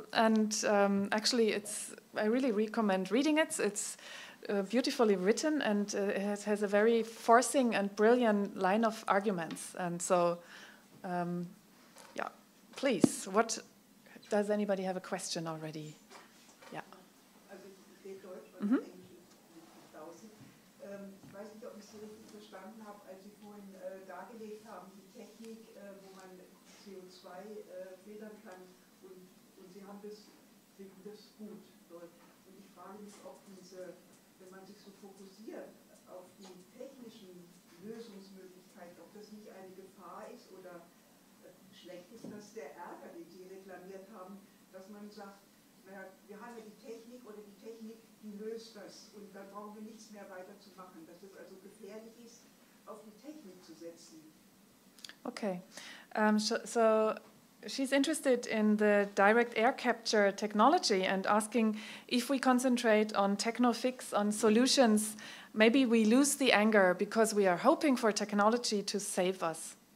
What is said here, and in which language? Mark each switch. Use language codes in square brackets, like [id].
[en] And actually, I really recommend reading it. It's beautifully written, and it has a very forcing and brilliant line of arguments. And so, yeah, please, does anybody have a question already? Yeah. [de] Also ich rede Deutsch, weil Englisch draußen. Ich weiß nicht, ob ich Sie richtig verstanden habe, als Sie vorhin dargelegt haben, die Technik, wo man CO2 filtern kann, und Sie haben finden das gut dort. Und ich frage mich, ob wenn man sich so fokussiert auf die technischen Lösungsmöglichkeiten, ob das nicht eine Gefahr ist oder schlecht ist, dass der Ärger, den Sie reklamiert haben, dass man sagt, naja, wir haben ja die Technik oder die Technik, die löst das und da brauchen wir nichts mehr weiter zu machen, dass es also gefährlich ist, auf die Technik zu setzen. [en] Okay. So she's interested in the direct air capture technology and asking if we concentrate on techno-fix, on solutions, maybe we lose the anger because we are hoping for technology to save us.